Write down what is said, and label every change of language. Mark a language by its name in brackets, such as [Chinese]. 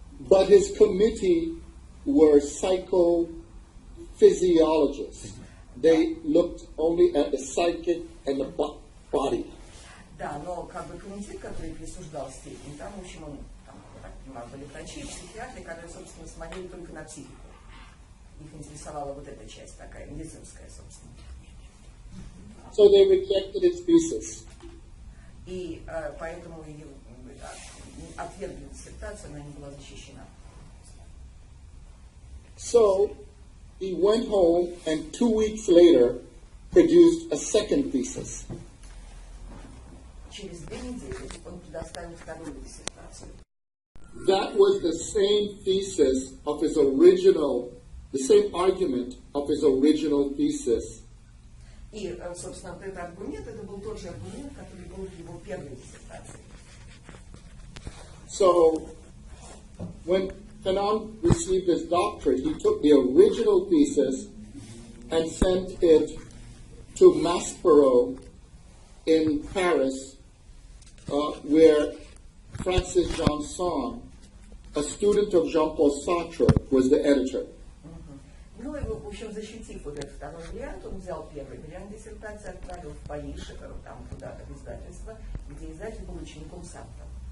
[English] But his committee were psychophysiologists. They looked only at the psychic and the body. [Russian] Да, но как бы комитет, который присуждал степень, там, в общем, он, там, так понимаю, были врачи, психиатры, которые, собственно, смотрели только на психику. Их интересовала вот эта часть такая, медицинская, собственно. [English] So they rejected his thesis. [Russian] И поэтому ее отвергли диссертацию, она не была защищена. [English] So he went home and 2 weeks later produced a second thesis. [Russian] Через 2 недели он предоставил вторую диссертацию. [English] That was the same thesis of his original, the same argument of his original thesis. [Russian] И, собственно, вот этот аргумент, это был тот же аргумент, который был в его первой диссертации. [English] So when Fanon received his doctorate, he took the original thesis and sent it to Maspero in Paris, where Francis Janson, a student of Jean-Paul Sartre, was the editor. [Russian] Ну и, в общем, защитив вот этот второй вариант, он взял первый вариант диссертации, отправил в Париж, там куда-то в издательство, где издатель был учеником Сартра.